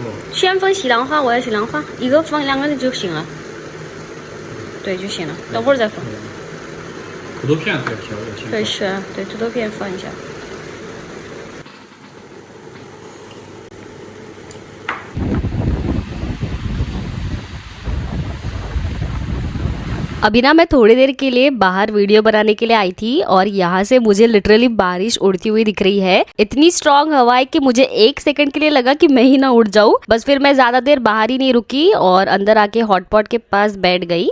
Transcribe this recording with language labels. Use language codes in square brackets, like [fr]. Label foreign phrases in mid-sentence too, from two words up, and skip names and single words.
[zh] 先放西兰花，我要西兰花，一个放2个就行了。对就行了，等会儿再放。土豆片可以挑，我先。对是啊，对土豆片放一下。 [hi] अभी ना मैं थोड़ी देर के लिए बाहर वीडियो बनाने के लिए आई थी और यहाँ से मुझे लिटरली बारिश उड़ती हुई दिख रही है। इतनी स्ट्रांग हवा है कि मुझे 1 सेकंड के लिए लगा कि मैं ही ना उड़ जाऊं। बस फिर मैं ज्यादा देर बाहर ही नहीं रुकी और अंदर आके हॉटपॉट के पास बैठ गई।